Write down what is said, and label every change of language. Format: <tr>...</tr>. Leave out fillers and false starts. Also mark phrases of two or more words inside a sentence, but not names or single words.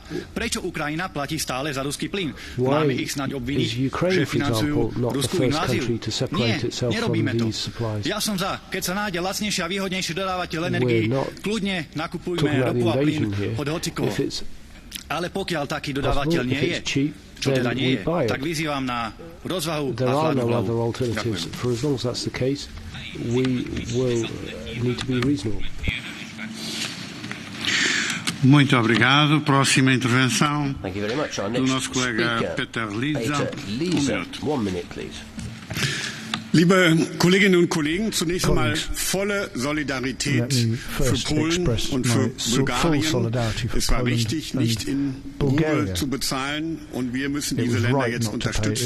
<sk>Prečo Ukrajina platí stále za ruský plyn? Máme ich snáď obviniť, že financujú ruskú inváziu? Nie, nerobíme to. Ja som za, keď sa nájde lacnejší a výhodnejší dodávateľ energií, kľudne nakupujme ropu a plyn od hocikoho. Ale pokiaľ taký dodávateľ nie je, čo teda nie je, tak vyzývam na rozvahu a hladnú hlavu. Ďakujem.</sk> <en>We will need to be reasonable.</en> <pt>Muito obrigado. Próxima intervenção do nosso colega Peter Liza.</pt> <en>1 minute, please.</en> <de>Liebe Kolleginnen und Kollegen, zunächst einmal volle Solidarität für Polen und für Bulgarien. Es war richtig, nicht in Ruhe zu bezahlen, und wir müssen diese Länder jetzt unterstützen.</de>